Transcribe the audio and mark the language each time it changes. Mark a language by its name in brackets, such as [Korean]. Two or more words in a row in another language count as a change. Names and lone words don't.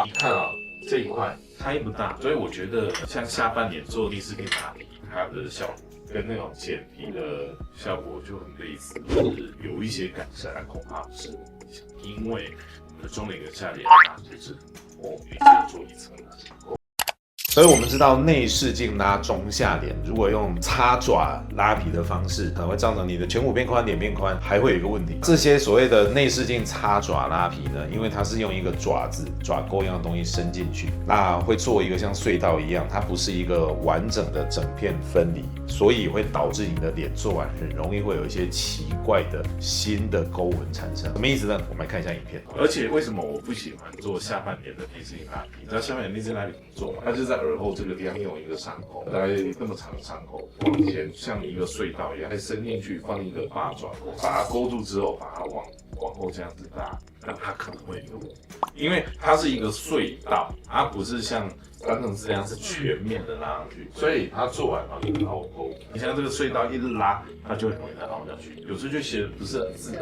[Chinese] 你看啊，這一塊差異不大，所以我覺得像下半臉做內視鏡拉皮，它的效果跟那種剪皮的效果就很類似，就是有一些改善，恐怕不是，因為我們的中臉跟下臉就是一直做一層的。所以我們知道內視鏡拉中下臉，如果用插爪拉皮的方式，可能會造成你的顴骨變寬，臉變寬，還會有一個問題。這些所謂的內視鏡插爪拉皮呢，因為它是用一個爪子、爪鈎一樣的東西伸進去，那會做一個像隧道一樣，它不是一個完整的整片分離，所以會導致你的臉做完很容易會有一些奇怪的新的溝紋產生。什麼意思呢？我們來看一下影片。而且為什麼我不喜歡做下半臉的內視鏡拉皮？你知道下半臉內視鏡拉皮怎麼做嗎？它就是在耳後這個地方用一個傷口，大概這麼長的傷口，往前像一個隧道一樣，再伸進去放一個八爪鈎，把它勾住之後，把它往後這樣子拉，那它可能會有，因為它是一個隧道，它不是像傳統這樣是全面的拉上去，所以它做完然後一個凹溝，你像這個隧道一直拉，它就很容易再凹下去，有時候就顯得不是很自然。